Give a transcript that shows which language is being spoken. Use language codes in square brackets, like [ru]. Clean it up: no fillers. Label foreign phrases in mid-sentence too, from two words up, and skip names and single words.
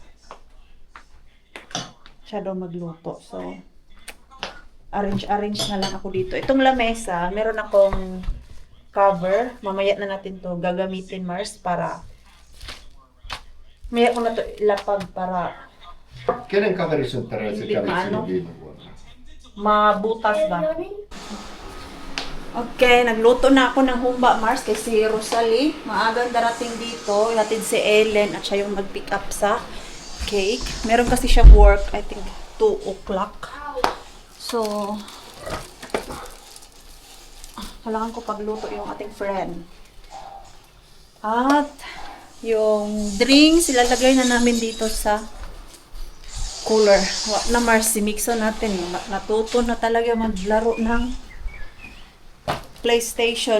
[tl] Siya daw magluto. So, arrange na lang ako dito. Itong lamesa, meron akong cover. Mamaya na natin to gagamitin, Mars, para maya ko na to ilapag para [fi] Kenen kaveri sun Teresa [tl] Hindi [fi] kävi [tl] maano. [fi] siinä viime vuonna? [tl] mabutas ba. Okay, nagluto na ako ng humba, Mars, kay si Rosalie. Maagang darating dito. Ihatid si Ellen at siya yung mag-pick up sa cake. Meron kasi siyang work, [en] I think 2 o'clock. [tl] So, kailangan ko pagluto yung ating friend. At yung drinks, ilalagay na namin dito sa cooler. Wala na, Mars, si Mixon natin. Natuto na talaga maglaro ng PlayStation.